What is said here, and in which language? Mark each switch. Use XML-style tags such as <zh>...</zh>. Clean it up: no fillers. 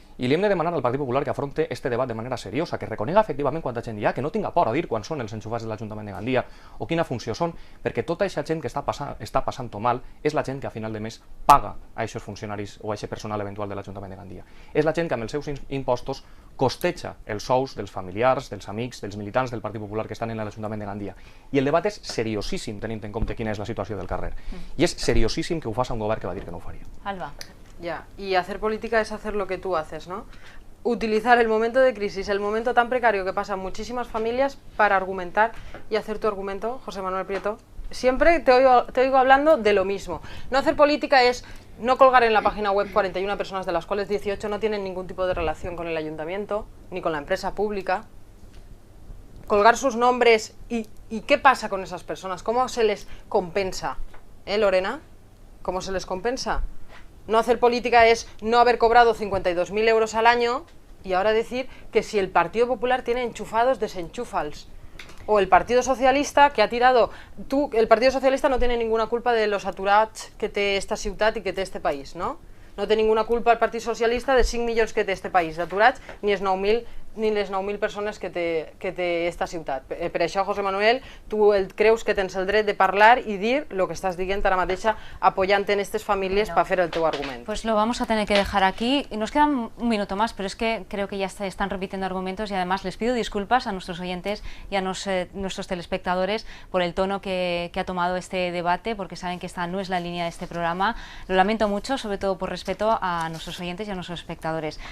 <ca>I li hem de demanar al Partit Popular que afronte este debat de manera seriosa, que reconega efectivament quanta gent hi ha, que no tinga por a dir quan són els enxufats de l'Ajuntament de Gandia o quina funció són, perquè tota aquesta gent que està passant-ho mal és la gent que a final de mes paga a aquests funcionaris o a aquest personal eventual de l'Ajuntament de Gandia. És la gent que amb els seus impostos costeja els sous dels familiars, dels amics, dels militants del Partit Popular que estan en l'Ajuntament de Gandia. I el debat és seriosíssim tenint en compte quina és la situació del carrer. I és seriosíssim que ho faci un govern que va dir que no ho faria. Alba.</ca> <es>Ya, y hacer política es hacer lo que tú haces, ¿no? Utilizar el momento de crisis, el momento tan precario que pasan muchísimas familias para argumentar y hacer tu argumento, José Manuel Prieto. Siempre te oigo hablando de lo mismo. No hacer política es no colgar en la página web 41 personas, de las cuales 18 no tienen ningún tipo de relación con el ayuntamiento ni con la empresa pública. Colgar sus nombres y ¿qué pasa con esas personas? ¿Cómo se les compensa? Lorena? ¿Cómo se les compensa? No hacer política es no haber cobrado 52.000 euros al año y ahora decir que si el Partido Popular tiene enchufados, desenchúfals. O el Partido Socialista que ha tirado... El Partido Socialista no tiene ninguna culpa de los</es> <ca>aturats que té esta ciutat i que té este país,</ca> <es>no?</es> <ca>No té ninguna culpa el Partit Socialista de 5 milions que té este país d'aturats, ni les 9.000 persones que té esta ciutat. Per això, José Manuel, tu creus que tens el dret de parlar i dir el que estàs dient ara mateixa, apoyant en aquestes famílies per fer el teu argument.</ca> <es>Pues lo vamos a tener que dejar aquí. Nos queda un minuto más, pero es que creo que ya están repitiendo argumentos y además les pido disculpas a nuestros oyentes y a nuestros telespectadores por el tono que ha tomado este debate, porque saben que esta no es la línea de este programa. Lo lamento mucho, sobre todo por respeto a nuestros oyentes y a nuestros espectadores.</es>